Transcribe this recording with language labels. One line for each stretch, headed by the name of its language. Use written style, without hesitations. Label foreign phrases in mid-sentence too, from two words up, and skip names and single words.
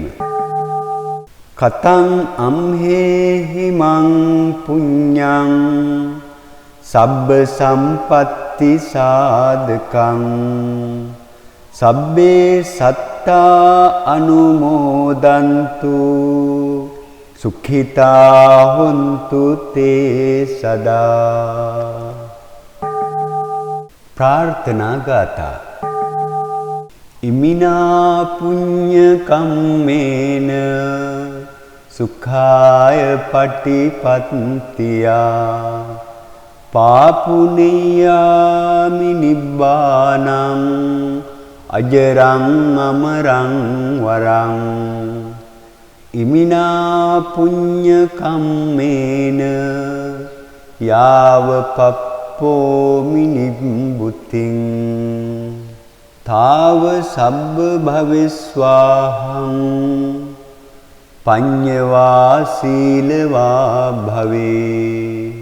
Pali: කතං අම්හෙහිමං පුඤ්ඤං සබ්බ සම්පත්ති සාධකං සබ්බේ සත්තා අනුමෝදන්තු සුඛිතා හොන්තු තේ සදා.
Sinhala: ප්‍රාර්ථනා ගාථා.
Pali: ඉමිනා පුඤ්ඤ කම්මේන සුඛාය පටිපත්තියා පාපුනේයාමි නිබ්බානං අජරං අමරං වරං. ඉමිනා පුඤ්ඤ කම්මේන යාව පප්පෝමි නිබ්බුතින් තාව සබ්බ භවෙස්වාහං පඤ්ඤවා සීලවා භවේ.